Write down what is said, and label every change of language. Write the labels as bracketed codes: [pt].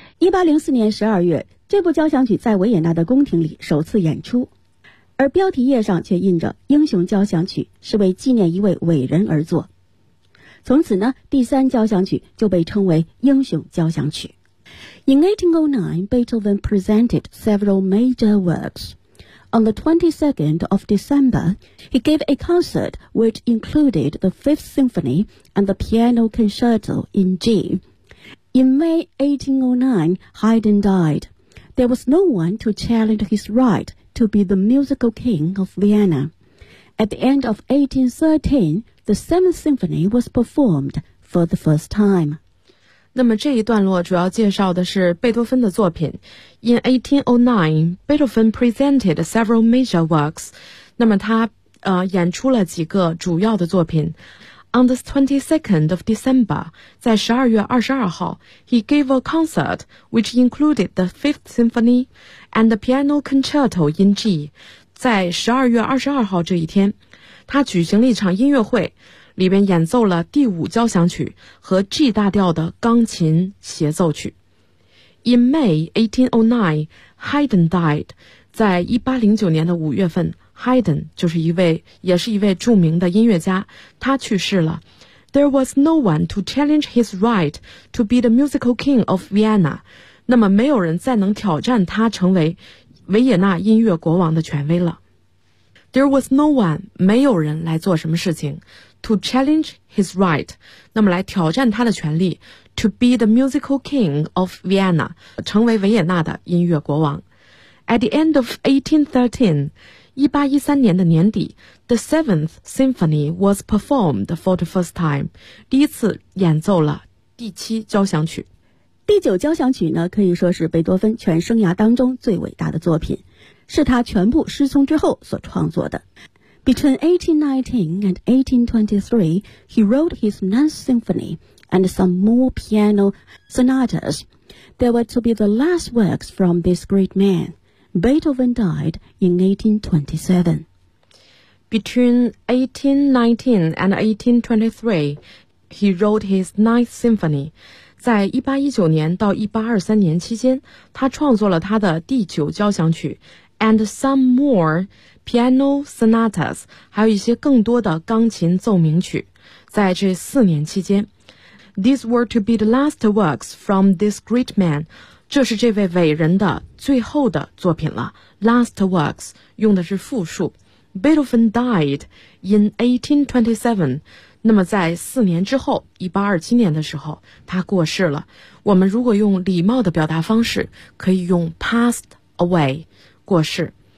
[zh] 1804年12月，这部交响曲在维也纳的宫廷里首次演出，而标题页上却印着英雄交响曲，是为纪念一位伟人而作。从此呢，第三交响曲就被称为英雄交响曲。 [en] In 1809, Beethoven presented several major works. On the 22nd of December, he gave a concert which included the Fifth Symphony and the Piano Concerto in G. In May 1809, Haydn died. There was no one to challenge his right to be the musical king of Vienna. At the end of 1813, the Seventh Symphony was performed for the first time. [zh] 那么这一段落主要介绍的是贝多芬的作品。 [en] In 1809, Beethoven presented several major works. [zh] 那么他演出了几个主要的作品。 [en] On the 22nd of December, [zh] 在12月22号 [en] he gave a concert which included the Fifth Symphony and the Piano Concerto in G. [zh] 在12月22号这一天，他举行了一场音乐会，里边演奏了第五交响曲和 G 大调的钢琴协奏曲。 [en] In May 1809, Haydn died. [zh] 在1809年的5月份， Haydn 就是一位，也是一位著名的音乐家，他去世了。 [en] There was no one to challenge his right to be the musical king of Vienna. [zh] 那么没有人再能挑战他成为维也纳音乐国王的权威了。 [en] There was no one, [zh] 没有人来做什么事情。 [en] To challenge his right, [zh] 那么来挑战他的权利 [en] to be the musical king of Vienna, [zh] 成为维也纳的音乐国王。 [en] At the end of 1813, [zh] 1813年的年底， [en] the Seventh Symphony was performed for the first time, [zh] 第一次演奏了第七交响曲。第九交响曲呢，可以说是贝多芬全生涯当中最伟大的作品，是他全部失聪之后所创作的。 [en] Between 1819 and 1823, he wrote his Ninth Symphony and some more piano sonatas. They were to be the last works from this great man. Beethoven died in 1827. Between 1819 and 1823, he wrote his Ninth Symphony. [zh] 在1819年到1823年期间，他创作了他的第九交响曲 [en] and some more piano sonatas, [zh] 还有一些更多的钢琴奏鸣曲，在这四年期间。 [en] These were to be the last works from this great man. [zh] 这是这位伟人的最后的作品了。 [en] Last works, [zh] 用的是复数。 [en] Beethoven died in 1827. [zh] 那么在四年之后 ,1827 年的时候他过世了。我们如果用礼貌的表达方式可以用 passed away, 过世。